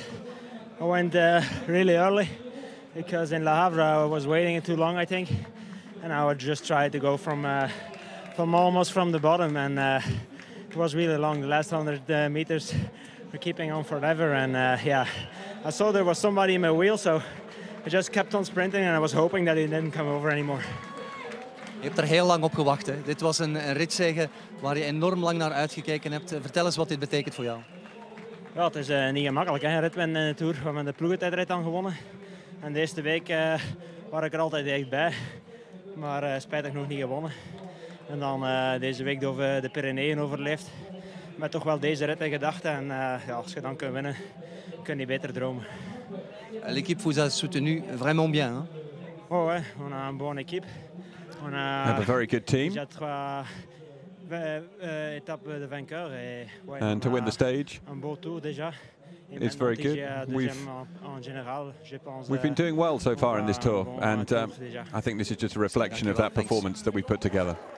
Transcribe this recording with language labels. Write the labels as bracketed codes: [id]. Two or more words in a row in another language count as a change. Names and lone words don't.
[en] I went really early because in Le Havre I was waiting too long, I think, and I would just try to go from almost from the bottom, and it was really long. The last 100 meters were keeping on forever, and yeah, I saw there was somebody in my wheel, so I just kept on sprinting, and I was hoping that he didn't come over anymore. [nl] Je hebt er heel lang op gewacht. Hè. Dit was een ritzege waar je enorm lang naar uitgekeken hebt. Vertel eens wat dit betekent voor jou. Ja, het is niet gemakkelijk, hè. Ritwinnen in de Tour. We hebben de ploegentijdrit dan gewonnen. En de eerste week was ik er altijd dichtbij. Maar spijtig nog niet gewonnen. En dan deze week de Pyreneeën overleefd. Met toch wel deze rit in gedachten. En ja, als je dan kunt winnen, kun je beter dromen. [fr] L'équipe vous a soutenu vraiment bien. Hein? Oh ouais, on a une bonne équipe. On [en] have a very good team. And to win the stage, it's very good. We've been doing well so far in this tour, and I think this is just a reflection of that performance that we put together.